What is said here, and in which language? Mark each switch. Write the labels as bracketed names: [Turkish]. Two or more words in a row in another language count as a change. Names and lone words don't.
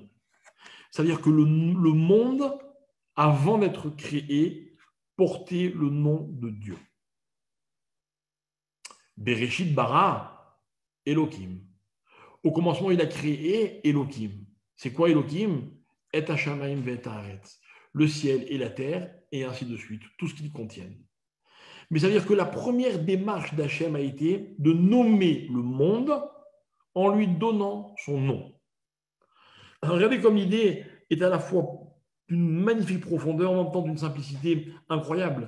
[French] C'est-à-dire que le monde, avant d'être créé, portait le nom de Dieu. [Hebrew] בראשית ברא, אלהים. [French] Au commencement, il a créé Elohim. C'est quoi Elohim? [Hebrew] את השמים והארץ. [French] Le ciel et la terre, et ainsi de suite, tout ce qu'ils contiennent. Mais ça veut dire que la première démarche d'Hachem a été de nommer le monde en lui donnant son nom. Alors, regardez comme l'idée est à la fois d'une magnifique profondeur, en même temps d'une simplicité incroyable.